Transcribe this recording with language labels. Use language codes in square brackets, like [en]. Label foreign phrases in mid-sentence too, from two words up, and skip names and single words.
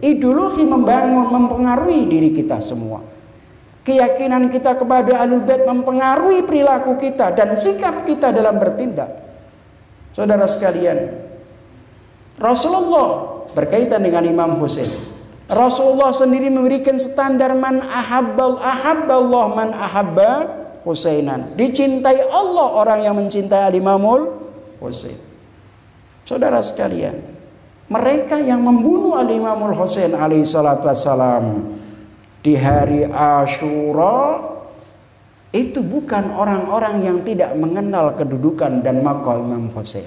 [id] Ideologi membangun, mempengaruhi diri kita semua. Keyakinan kita kepada Ahlul Bait mempengaruhi perilaku kita dan sikap kita dalam bertindak. Saudara sekalian, Rasulullah berkaitan dengan Imam Husain. Rasulullah sendiri memberikan standar [ar] man ahabballah man ahabba Husainan. [id] Dicintai Allah orang yang mencintai Al-Imamul Husain. Saudara sekalian, mereka yang membunuh Al-Imamul Husain [ar] alaihi salatu wassalam [id] di hari Asyura itu bukan orang-orang yang tidak mengenal kedudukan dan maqam Imam Husain.